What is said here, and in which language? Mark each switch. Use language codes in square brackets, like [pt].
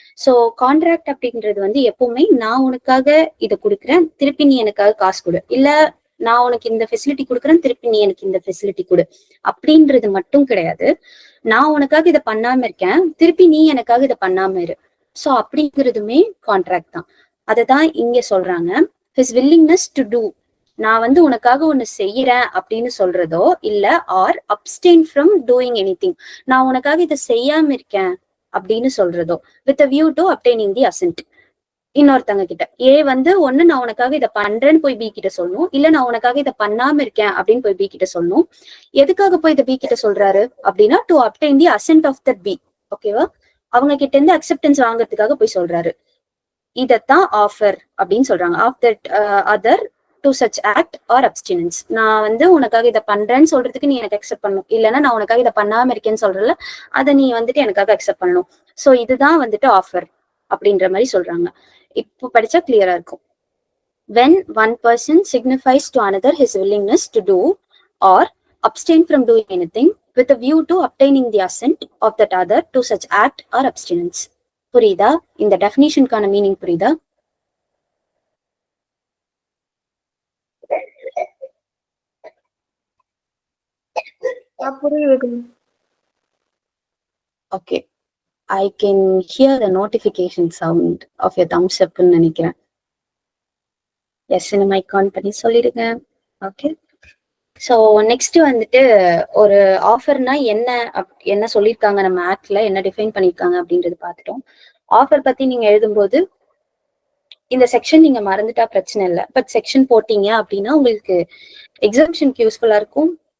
[ta] So contract அப்படின்றது வந்து எப்பவுமே நான் உனக்காக இதை கொடுக்குறேன், திருப்பி நீ எனக்காக காசு கொடு, இல்ல நான் உனக்கு இந்த ஃபெசிலிட்டி கொடுக்குறேன், திருப்பி நீ எனக்கு இந்த ஃபெசிலிட்டி கொடு அப்படின்றது மட்டும் கிடையாது. நான் உனக்காக இதை பண்ணாம இருக்கேன், திருப்பி நீ எனக்காக இதை பண்ணாம இரு. சோ அப்படிங்கிறதுமே கான்ட்ராக்ட் தான். அததான் இங்க சொல்றாங்க, [en] his willingness to do. [ta] நான் வந்து உனக்காக ஒண்ணு செய்யறேன் அப்படின்னு சொல்றதோ, இல்ல R obtain from doing anything, நான் உனக்காக இதை செய்யாம இருக்கேன் அப்படின்னு சொல்றதோ, with [en] a view to obtaining the assent. [ta] இன்னொருத்தவங்க கிட்ட ஏ வந்து ஒண்ணு நான் உனக்காக இதை பண்றேன்னு போய் பி கிட்ட சொல்லணும், இல்ல நான் உனக்காக இதை பண்ணாம இருக்கேன் அப்படின்னு போய் பி கிட்ட சொல்லணும். எதுக்காக போய் இதை பி கிட்ட சொல்றாரு அப்படின்னா, to [en] obtain the assent of that [ta] B, ஓகேவா? அவங்க கிட்ட இருந்து அக்செப்டன்ஸ் வாங்குறதுக்காக போய் சொல்றாரு. இதத்தான் ஆஃபர் அப்படின்னு சொல்றாங்க. Of that other to such act or அப்டினன்ஸ். நான் வந்து உனக்காக இதை பண்றேன்னு சொல்றதுக்கு நீ எனக்கு அக்செப்ட் பண்ணணும், இல்லைன்னா நான் உனக்காக இதை பண்ணாம இருக்கேன்னு சொல்றல, அதை நீ வந்துட்டு எனக்காக அக்செப்ட் பண்ணணும். சோ இதுதான் வந்துட்டு ஆஃபர் அப்படின்ற மாதிரி சொல்றாங்க. இப்போ படிச்சா கிளியரா இருக்கும். [en] when one person signifies to another his willingness to do or abstain from doing anything with a view to obtaining the assent of that other to such act or abstinence. [ta] புரியுதா? இந்த டெஃபினிஷனுக்கான meaning புரியுதா? [en] Okay, I can hear the notification sound of your thumbs up [ta] ன்னு நினைக்கிறேன். S, mic on பண்ணி சொல்லிடுங்க. Okay, so next வந்துட்டு ஒரு ஆஃபர்னா என்ன சொல்லியிருக்காங்க, நம்ம ஆக்ட்ல என்ன டிஃபைன் பண்ணியிருக்காங்க அப்படின்றது பார்த்துட்டோம். ஆஃபர் பத்தி நீங்க எழுதும்போது இந்த செக்ஷன் நீங்க மறந்துட்டா பிரச்சனை இல்லை, பட் செக்ஷன் போட்டீங்க அப்படின்னா உங்களுக்கு எக்ஸாம்ஷனுக்கு யூஸ்ஃபுல்லா இருக்கும்.